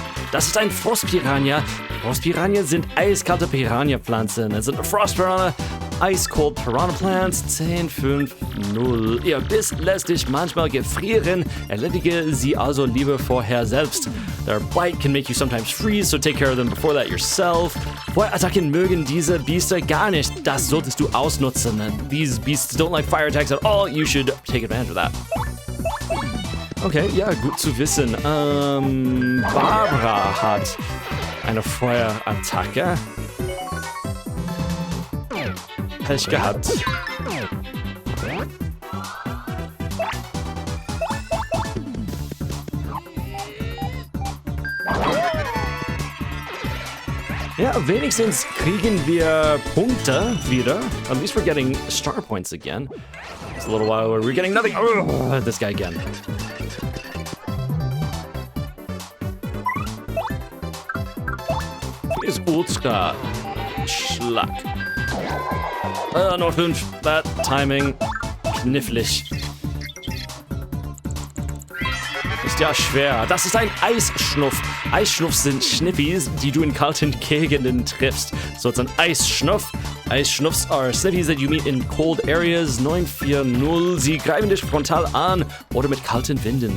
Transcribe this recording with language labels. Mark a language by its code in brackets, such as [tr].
[de] Das ist ein Frostpiranha. Frostpiranha sind eiskalte Piranha-Pflanzen. Es sind Frostpiranha, Ice Cold Piranha Plants, 10, 5, 0. Ihr Biss lässt dich manchmal gefrieren. Erledige sie also lieber vorher selbst. [en] Their bite can make you sometimes freeze, so take care of them before that yourself. [de] Feuerattacken mögen diese Biester gar nicht. Das solltest du ausnutzen. [en] These beasts don't like fire attacks at all. You should take advantage of that. [de] Okay, ja, gut zu wissen. Barbara hat eine Feuerattacke. Pech gehabt. Ja, wenigstens kriegen wir Punkte wieder. [en] At least we're getting star points again. It's a little while where we're getting nothing. Oh, this guy again. [de] Ist Ultra Schlag. Nur 5. [en] That timing. [de] Knifflig. Ist ja schwer. Das ist ein Eisschnuff. Eisschnuffs sind Schnippis, die du in kalten Gegenden triffst. [en] So it's an Eisschnuff. Eisschnuffs are sniffies that you meet in cold areas. 940. [de] Sie greifen dich frontal an oder mit kalten Winden.